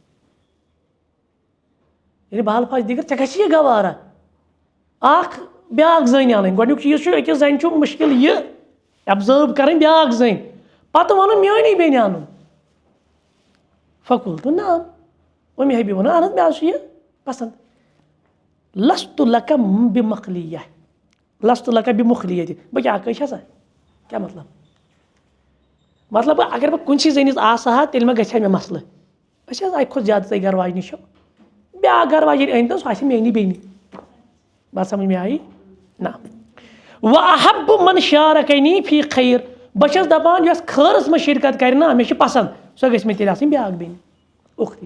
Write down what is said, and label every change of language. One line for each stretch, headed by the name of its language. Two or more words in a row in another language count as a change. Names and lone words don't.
Kashmiri: ییٚلہِ بال فاش دیٖگر ژےٚ گژھِ یہِ گوارا اکھ بیٛاکھ زٔنۍ اَنٕنۍ. گۄڈنیُک چیٖز چھُ أکِس زَنہِ چھُ مُشکِل یہِ ایبزٲرو کَرٕنۍ بیٛاکھ زٔنۍ, پَتہٕ وَنُن میٛٲنی بیٚنہِ اَنُن.
Arabic: فقوٗلتُ نعم,
Kashmiri: ام حبیبہ ووٚن اہن حظ مےٚ حظ چھُ یہِ پسنٛد.
Arabic: لستُ لَکَ بِمُخلیہ, لستُ لَکَ بِمُخلیہ,
Kashmiri: بہٕ کیٛاہ چھَسا, کیٛاہ مطلب؟ مطلب اگر بہٕ کُنسی زٔنِس آسہٕ ہا تیٚلہِ ما گژھِ ہا مےٚ مسلہٕ. أسۍ حظ اَکہِ کھۄتہٕ زیادٕ تۄہہِ گرٕ واجنہِ چھو, بیٛاکھ گرٕ واجِنۍ أنۍ تو سُہ آسہِ میٛٲنی بیٚنہِ.
Urdu: بات سمجھ مےٚ آیی نہ.
Arabic: وَأَحَبُّ مَنْ شارَكَنِی فی خیر,
Kashmiri: بہٕ چھَس دَپان یۄس خٲرَس منٛز شِرکت کَرِ نا, مےٚ چھِ پسنٛد, سۄ گژھِ مےٚ تیٚلہِ آسٕنۍ بیٛاکھ بیٚنہِ اُختی.